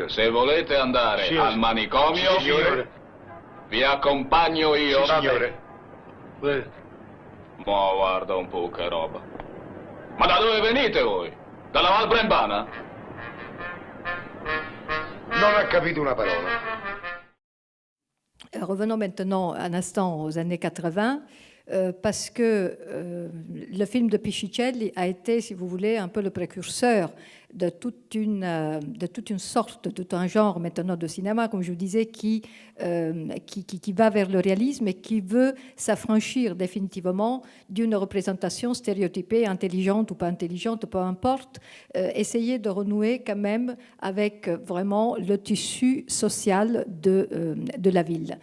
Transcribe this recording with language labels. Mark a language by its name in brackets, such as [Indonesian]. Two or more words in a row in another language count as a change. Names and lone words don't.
[Italian] Se volete andare al manicomio, sì, signore. Vi accompagno io. Sì, signore. Ma guarda un po' che roba. Ma da dove venite voi? Dalla Val Brembana? Non ha capito una parola. [French] Revenons maintenant un instant aux années 80. parce que le film de Piscicelli a été, si vous voulez, un peu le précurseur de toute une sorte, de tout un genre maintenant de cinéma, comme je vous disais, qui va vers le réalisme et qui veut s'affranchir définitivement d'une représentation stéréotypée, intelligente ou pas intelligente, peu importe, essayer de renouer quand même avec vraiment le tissu social de la ville.